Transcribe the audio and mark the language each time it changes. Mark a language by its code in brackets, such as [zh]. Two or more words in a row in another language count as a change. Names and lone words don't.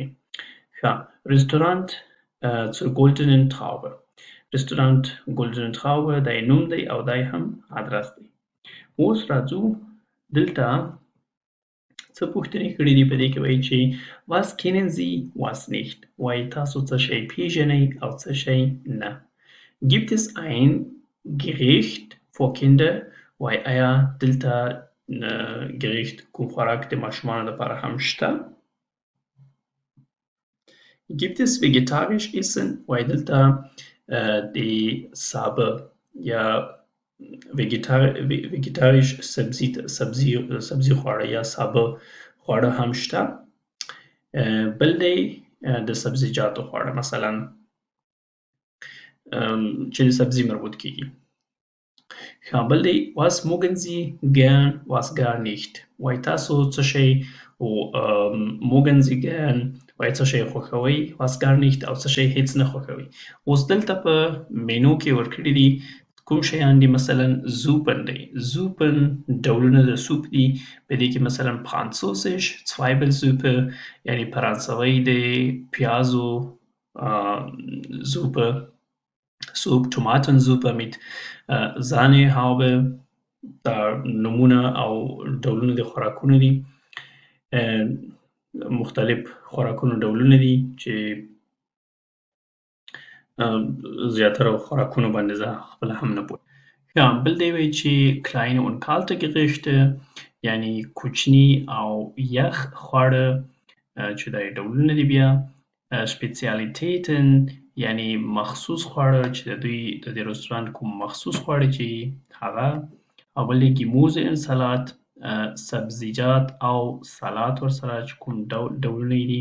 [ps] رستورانت zur goldenen Traube. رستورانت goldenen Traube دا یې نوم دی او دا یې هم ادرس دی. اوس راځو دلته څه پوښتنې کړي دي. په دې کې وایي چې [de] was kennen Sie was nicht. [ps] وایي تاسو څه شی پیژنئ او څه شی نه. [de] gibt es ein Gericht für Kinder. [ps] وایي آیا دلته Gericht کوم خوراک د ماشومانو لپاره هم شته. [de] gibt es vegetarisch essen. [ps] وایي دلته د سابه یا vegetarisch سبزي خواړه یا سابه خواړه هم شته. بل دی د سبزیجاتو خواړه مثلا چې د سبزي مربوط کیږي. بل دی [de] was mögen Sie gern was gar nicht. [ps] وایي تاسو څه شی [de] mögen Sie gern [ps] وایي څه شی خوښوئ [de] was gar nicht [ps] او څه شی هیڅ نه خوښوئ. اوس دلته په مینو کې ورکړي دي کوم شیان دي. مثلا زوپن دی. زوپن ډولونه د سوپ دي. په دې کې مثلا فرانسوزیش Zweibelsuppe یعنی فرانسوي دی پیازو زوپه سوپ. [de] Tomatensuppe mit Sahnehaube [ps] دا نومونه او ډولونه د خوراکونو دي. مختلف خوراکونو ډولونه دي چې زیاتره خوراکونو باندې زه خپله هم نه پوهېږم. بل دی وایي چې [de] kleine und kalte Gerichte [ps] یعنی کوچني او یخ خواړه چې دا یې ډولونه دي. بیا Spezialitäten یعنی مخصوص خواړه چې د دوی د دې رستورانت کوم مخصوص خواړه چې هغه. او بل دی [de] Gemüse Salat [ps] سبزیجات او سلاد ورسره چې کوم ډولونه دي.